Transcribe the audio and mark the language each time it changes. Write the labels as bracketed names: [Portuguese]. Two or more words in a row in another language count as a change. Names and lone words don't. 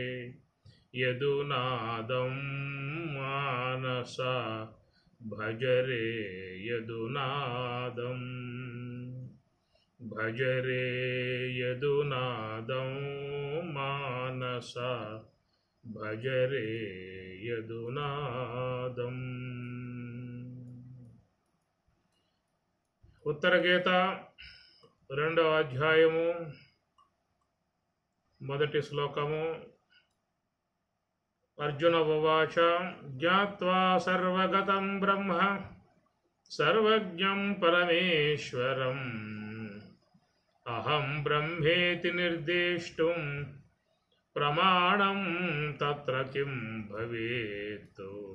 [Sanskrit] यदुनादं मानसा भजरे यदुनादं भजरे यदुनादं मानसा भजरे यदुनादम्। [Telugu] ఉత్తర గీత 2వ అధ్యాయము 1వ శ్లోకము. [Sanskrit] అర్జున ఉవాచ జ్ఞాత్వా సర్వగతం బ్రహ్మ సర్వజ్ఞం పరమేశ్వరం అహం బ్రహ్మేతి నిర్దేష్టుం ప్రమాణం తత్ర కిం భవేత్.